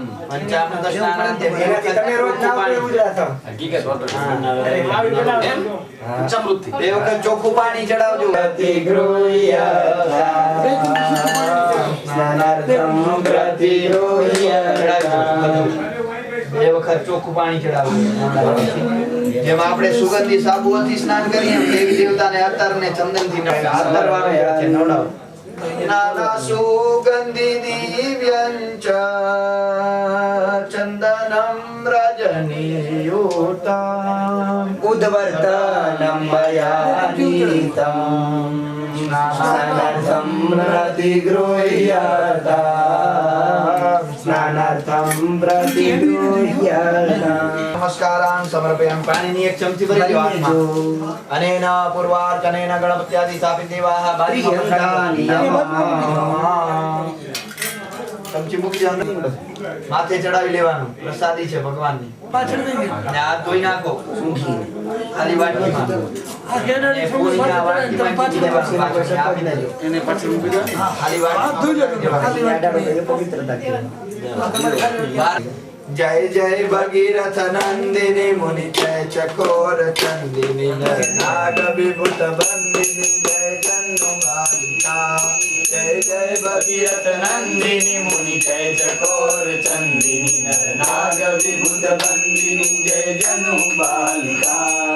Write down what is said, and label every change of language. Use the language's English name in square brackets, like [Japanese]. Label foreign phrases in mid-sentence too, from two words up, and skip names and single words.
[Gujarati] પંચામૃત સ્નાન તમે રોજ નાવ એવું જ રાખો [Hindi] हकीकत बोल [Gujarati] બે વખત ચોખ્ખું પાણી ચડાવજો બે વખત ચોખ્ખું પાણી ચડાવજો જેમ આપણે સુગંધી સાબુઓથી સ્નાન કરીએ એમ દેવી દેવતાને અત્તરને ચંદનથી નવડાવો [Sanskrit] नाना सुगंधि दिव्यंच चंदनम रजनीयुतम उद्वर्तनं मया नीतं स्नानार्थं प्रतिगृह्यतां स्नानार्थं प्रतिगृह्यतां नमस्कारान समर्पयामि [Gujarati] પાણીની એક ચમચી ભરી લો હાથમાં [Sanskrit] अनेन पूर्वार्चनेन गणपत्यादि स्थापित देवाह बारी [Gujarati] ચમચી મૂકી જાવ માથે ચડાવી લેવાનું પ્રસાદી છે ભગવાનની અને હાથ ધોઈ નાખો ખાલી વાટકીમાં અને પૂરીના વાટકીમાં મૂકી દેવાનું પાછળ આપી દેજો એને પાછળ મૂકી દો ખાલી વાટકીમાં [Sanskrit] जय जय भगीरथ नंदिनी मुनि जय चकोर चंदिनी नाग विभूत बंदिनी जय जन्नु बालिका जय जय भगीरथ नंदिनी मुनि जय चकोर चंदिनी नर नाग विभूत बंदिनी जय जनु बालिका